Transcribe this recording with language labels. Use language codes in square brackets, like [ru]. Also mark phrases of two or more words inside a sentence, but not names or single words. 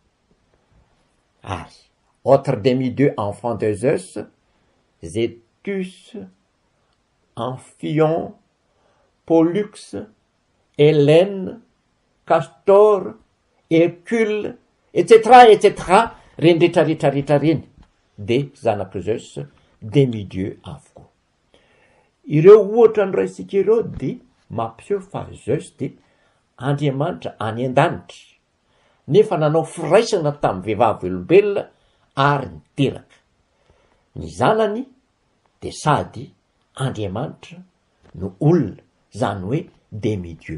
[fr] Autre demi-dieu enfant de Zeus, Zétus, Amphion, Pollux, Hélène, Castor, Hercule, etc., etc. [mg] Reny rehetrarehetrarehetra reny de zanaky Zeus, demi-dieu avokoa. Ireo ohatra ny raisika ireo de mampiseho fa Zeus de andriamanitra any an-danitra, nefa nanao firaisana tamin'ny vehivavy olombelona ary niteraka. Ny zanany de sady andriamanitra no olona, zany hoe demi-dieu.